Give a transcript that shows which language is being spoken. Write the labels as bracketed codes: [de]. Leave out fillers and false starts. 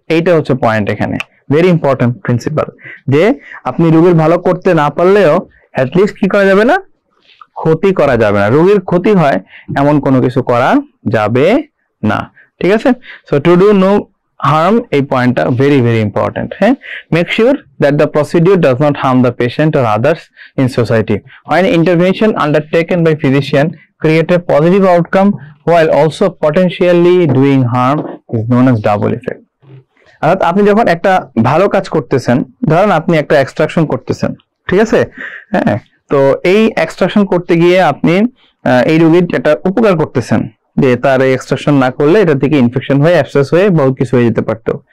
[bn] এইটা হচ্ছে পয়েন্ট এখানে, [en] very important principle, [bn] যে আপনি রোগীর ভালো করতে না পারলেও অ্যাটলিস্ট কি করা যাবে না? ক্ষতি করা যাবে না। রোগীর ক্ষতি হয় এমন কোনো কিছু করা যাবে না। ঠিক আছে, so [en] to do no harm, [bn] এই পয়েন্টটা [en] very important। হ্যাঁ, make sure that the procedure does not harm the patient or others in society. When intervention undertaken by physician create a positive outcome while also potentially doing harm is known as double effect. [bn] অর্থাৎ আপনি যখন একটা ভালো কাজ করতেছেন, ধরেন আপনি একটা এক্সট্রাকশন করতেছেন, ঠিক আছে, হ্যাঁ, তো এই এক্সট্রাকশন করতে গিয়ে আপনি এই রোগীর একটা উপকার করতেছেন, যে তার এই এক্সট্রাকশন না করলে এটা থেকে ইনফেকশন হয়ে অ্যাবসেস হয়ে বহুত কিছু হয়ে যেতে পারতো।